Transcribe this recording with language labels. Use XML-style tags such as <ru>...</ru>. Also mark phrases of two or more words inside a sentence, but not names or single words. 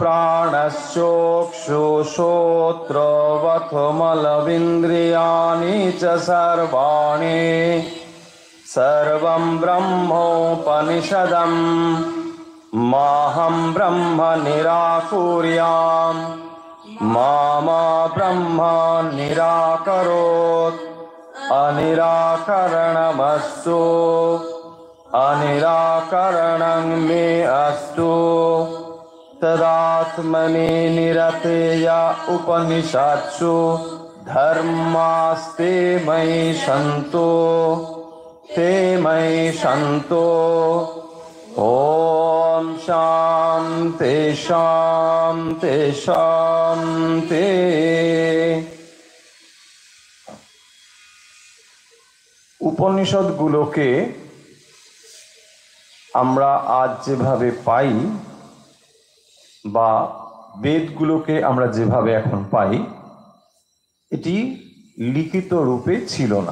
<sa>প্রাণশ্চক্ষুশ্রোত্রবথমলবিন্দ্রিয়াণি চ সর্বাণি সর্বং ব্রহ্মোপনিষদম মাহম ব্রহ্ম নিরাকুর্যাম মা ব্রহ্ম নিরাকরোৎ অনিরাকরণমস্তু অনিরাকরণং মে অস্তু তদাত্মনি নিরতেয় উপনিষৎসু ধর্মাস্তে ময়ি সন্তু ते मयि सन्तु। ओम शान्ति शान्ति शान्ति।</sa> <bn>উপনিষদগুলোকে আমরা আজ যেভাবে পাই বা বেদগুলোকে আমরা যেভাবে এখন পাই, এটি লিখিত রূপে ছিল না।</bn>